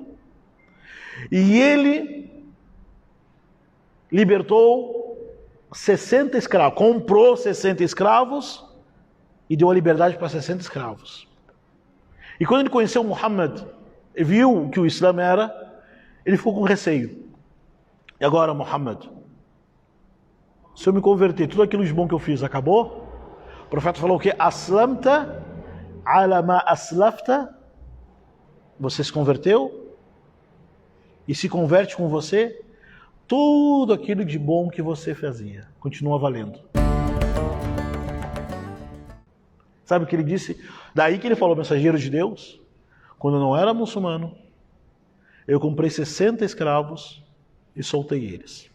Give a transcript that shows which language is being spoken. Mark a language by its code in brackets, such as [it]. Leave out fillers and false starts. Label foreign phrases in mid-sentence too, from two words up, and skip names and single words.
[pt] E ele libertou 60 escravos, comprou 60 escravos e deu a liberdade para 60 escravos. E quando ele conheceu Muhammad, viu o que o Islã era, ele ficou com receio. E agora, Muhammad, se eu me converter, tudo aquilo de bom que eu fiz acabou? O profeta falou o quê? [ar] أسلمت على ما أسلفت. [pt] Você se converteu e se converte com você, tudo aquilo de bom que você fazia continua valendo. Sabe o que ele disse? Daí que ele falou: mensageiro de Deus, quando eu não era muçulmano, eu comprei 60 escravos e soltei eles.